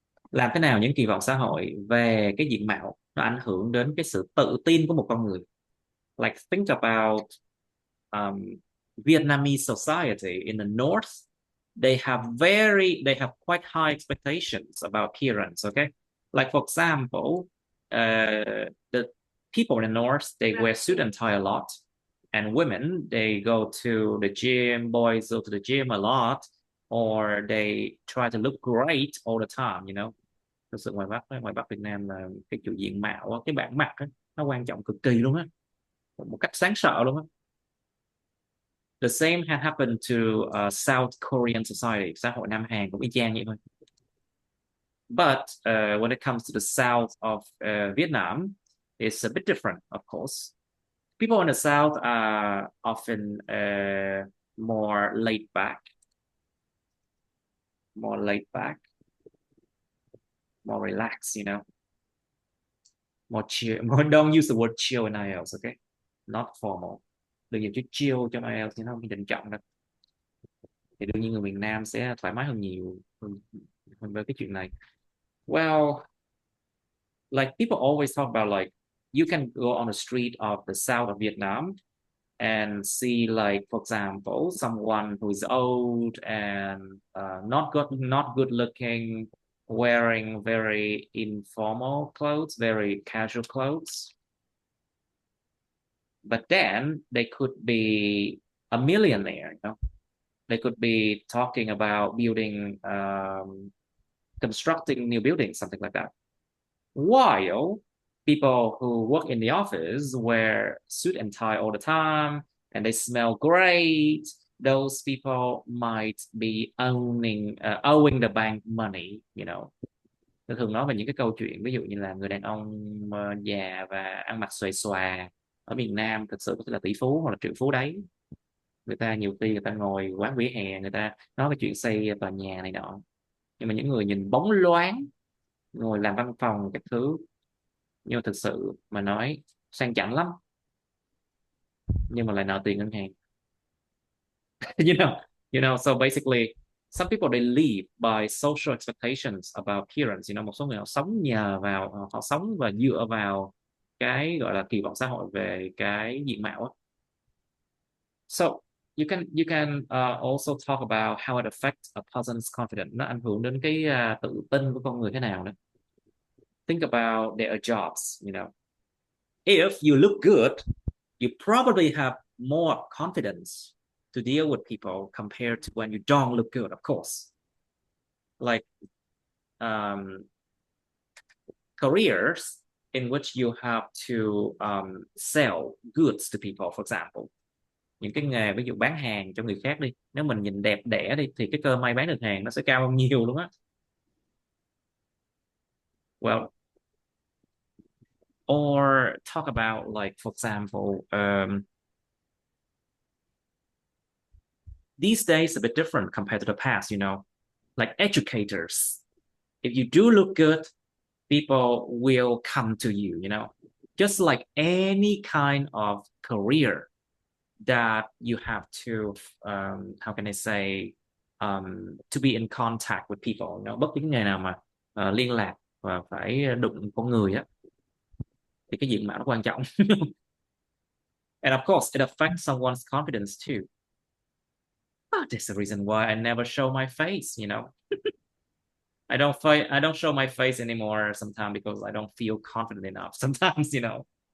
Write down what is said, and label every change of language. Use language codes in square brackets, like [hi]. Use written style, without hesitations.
[vi] Làm thế nào những kỳ vọng xã hội về cái diện mạo nó ảnh hưởng đến cái sự tự tin của một con người? [en] Like think about Vietnamese society in the north. They have quite high expectations about appearance. Okay, like for example, the people in the north, they wear suit and tie a lot, and women, they go to the gym. Boys go to the gym a lot, or they try to look great all the time. You know, [vi] thực sự ngoài Bắc Việt Nam là cái chuyện diện mạo, cái bản mặt nó quan trọng cực kỳ luôn á, một cách đáng sợ luôn á. [en] The same had happened to South Korean society. [vi] Xã hội Nam Hàn cũng y chang vậy thôi. [en] But when it comes to the south of Vietnam, it's a bit different, of course. People in the south are often more laid back, more relaxed, you know, more chill. Don't use the word chill in IELTS, okay? Not formal. [vi] Đừng dùng chữ chill trong IELTS chứ nó không trịnh trọng đâu. Thì đương nhiên người miền Nam sẽ thoải mái hơn nhiều hơn với cái chuyện này. [en] Well, like people always talk about like you can go on the street of the south of Vietnam and see, like, for example, someone who is old and not good looking, wearing very informal clothes, very casual clothes. But then they could be a millionaire, you know. They could be talking about building, constructing new buildings, something like that. While people who work in the office wear suit and tie all the time and they smell great, those people might be owing the bank money, you know. [vi] Tôi thường nói về những cái câu chuyện ví dụ như là người đàn ông già và ăn mặc xòe xòa ở miền Nam thực sự có thể là tỷ phú hoặc là triệu phú đấy. Người ta nhiều khi người ta ngồi quán vỉa hè, người ta nói cái chuyện xây tòa nhà này nọ, nhưng mà những người nhìn bóng loáng ngồi làm văn phòng các thứ, nhưng mà thực sự mà nói sang chảnh lắm, nhưng mà lại nợ tiền ngân hàng. [en] you know, so basically some people they live by social expectations about appearance, you know. [vi] Một số người họ sống nhờ vào, họ sống và dựa vào cái gọi là kỳ vọng xã hội về cái diện mạo á. [en] So you can also talk about how it affects a person's confidence. [vi] Nó ảnh hưởng đến cái tự tin của con người thế nào nữa. [en] Think about their jobs, you know. If you look good, you probably have more confidence to deal with people compared to when you don't look good, of course. Like careers in which you have to sell goods to people, for example. [vi] Những cái nghề ví dụ bán hàng cho người khác đi, nếu mình nhìn đẹp đẽ đi thì cái cơ may bán được hàng nó sẽ cao hơn nhiều luôn á. [en] Well, or talk about, like, for example, these days a bit different compared to the past, you know. Like educators, if you do look good, people will come to you, you know. Just like any kind of career that you have to how can I say, to be in contact with people, you know. [vi] Bất cứ nghề nào mà liên lạc và phải đụng con người á thì cái diện mạo nó quan trọng. [en] And of course it affects someone's confidence too. That's the reason why I never show my face, you know. I don't show my face anymore sometimes because I don't feel confident enough sometimes, you know.